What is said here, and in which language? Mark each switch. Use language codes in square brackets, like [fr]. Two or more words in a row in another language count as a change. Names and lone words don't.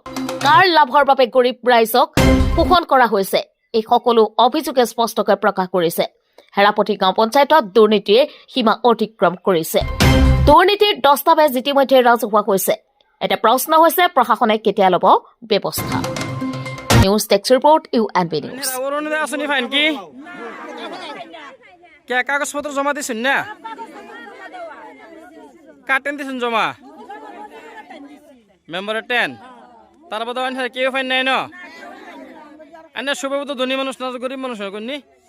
[as] কাৰ লাভৰ বাবে গৰীব ৰাইজক শোষণ কৰা হৈছে? এই সকলো অভিযোগে স্পষ্টকৈ প্ৰকাশ কৰিছে হেৰাপতি গাঁও পঞ্চায়তত দুৰ্নীতিয়ে সীমা অতিক্ৰম কৰিছে। দুৰ্নীতিৰ দস্তাবেজ ইতিমধ্যে ৰাজহুৱা হৈছে। এতিয়া প্ৰশ্ন হৈছে, প্ৰশাসনে কেতিয়া ল'ব ব্যৱস্থা? [en] news desk report, UNB নিউজ। [bn] কাগজপত্র জমা দিছেন না? কাটেন দিছেন জমা মেম্বারের 10 তার বাদ কেউ ফাইন নাই ন? এনে সবাই তো ধনী মানুষ না, গরিব মানুষ না কোননি?